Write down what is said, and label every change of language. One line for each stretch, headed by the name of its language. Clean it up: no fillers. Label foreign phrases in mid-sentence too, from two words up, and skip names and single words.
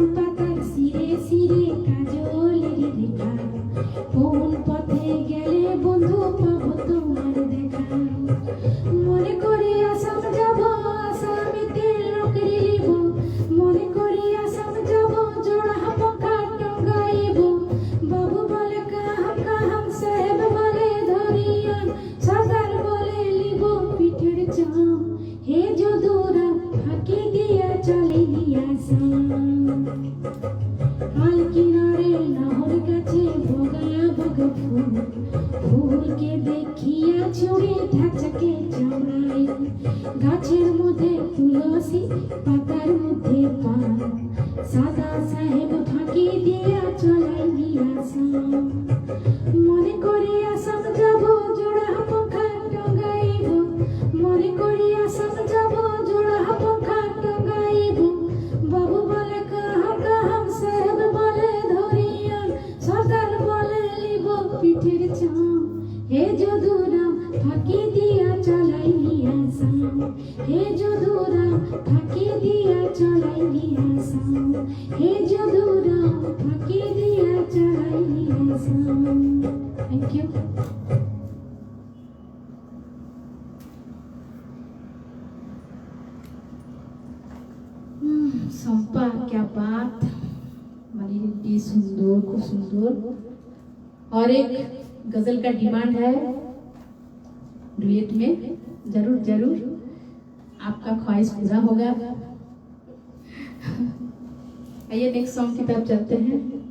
Bangla: পাতার সিরে সিরে কাজলের রেখা কোন পথে গেলে বন্ধু পাবো তোমার দেখা মনে করে আসাম যাব আসামেতে নকরি লিব মনে করে আসাম যাব জোড়া পকা টঙ্গাইব বাবু বলে কাহাম কাহাম সাহেব বলে ধরিয়ান সর্দার বলে লিব পিঠের চাম হে যদুরাম ফাঁকি দিয়া চালিলি আসাম হাল কিনারে নহর গাছে বগা বগা ফুল ফুলকে দেখিয়া ছুড়ে ধাচাকে চামড়াই গাছের মধ্যে তুলসী পাতার মধ্যে পান সাদা সাহেব ফাঁকি দিয়া চলাইলি আসাম মনে করে আসাম যাব জোড়া পঙ্খা টঙ্গাইব মনে করে আসাম যাব জোড়া পঙ্খা টঙ্গাইব বাবু বলে কাহাম কাহাম সাহেব বলে ধরিয়ান সর্দার বলে লিব পিঠের চাম হে যদুরাম ফাঁকি দিয়া চলাইলি আসাম হে যদুরাম ফাঁকি দিয়া চলাইলি আসাম হে যদুরাম ফাঁকি দিয়া চলাইলি আসাম
English: thank you
Hindi: शम्पा क्या बात हमारी रिद्धि सुंदर खूब सुंदर और एक गजल का डिमांड है डुएट में जरूर जरूर आपका ख्वाहिश पूरा होगा आइए
English: next song
Hindi: की तरफ चलते हैं